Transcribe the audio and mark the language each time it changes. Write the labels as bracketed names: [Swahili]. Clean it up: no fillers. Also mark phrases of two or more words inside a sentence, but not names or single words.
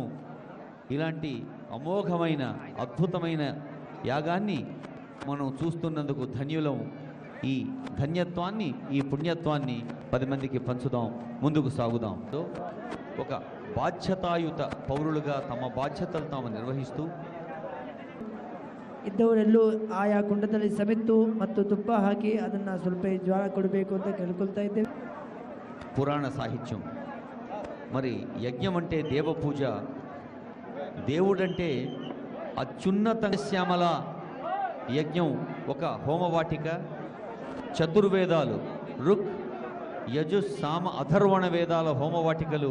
[Telugu] ఇలాంటి అమోఘమైన, అద్భుతమైన యాగాన్ని మనం చూస్తున్నందుకు ధన్యులం. ఈ ధన్యత్వాన్ని, ఈ పుణ్యత్వాన్ని 10 మందికి పంచుదాం, ముందుకు సాగుదాం. ఒక బాధ్యతాయుత పౌరులుగా తమ బాధ్యతలు తాము నిర్వహిస్తూ [Kannada] ಇದ್ದವರೆಲ್ಲೂ ಆಯಾ ಕುಂಡದಲ್ಲಿ ಸಮಿತ್ತು ಮತ್ತು ತುಪ್ಪ ಹಾಕಿ ಅದನ್ನು ಸ್ವಲ್ಪ ಜ್ವಾಳ ಕೊಡಬೇಕು ಅಂತ ಕೇಳ್ಕೊಳ್ತಾ ಇದ್ದೇವೆ. [Telugu] పురాణ సాహిత్యం. మరి యజ్ఞం అంటే దేవపూజ, దేవుడంటే అత్యున్నత శ్యామల. యజ్ఞం ఒక హోమవాటిక. చతుర్వేదాలు, ఋక్, యజు, సామ, అథర్వణ వేదాల హోమవాటికలు.